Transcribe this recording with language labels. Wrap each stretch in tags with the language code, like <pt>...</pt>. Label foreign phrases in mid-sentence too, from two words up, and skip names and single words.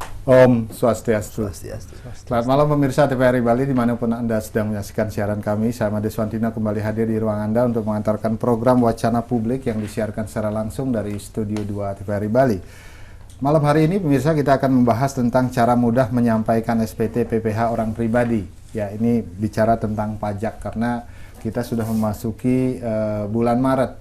<ban>Om Swastiastu. Swastiastu.</ban> <id>Selamat malam pemirsa TVRI Bali dimanapun Anda sedang menyaksikan siaran kami. Saya Made Swantina kembali hadir di ruang Anda untuk mengantarkan program Wacana Publik yang disiarkan secara langsung dari Studio 2 TVRI Bali. Malam hari ini pemirsa kita akan membahas tentang cara mudah menyampaikan SPT PPh orang pribadi. Ya, ini bicara tentang pajak karena kita sudah memasuki bulan Maret.</id>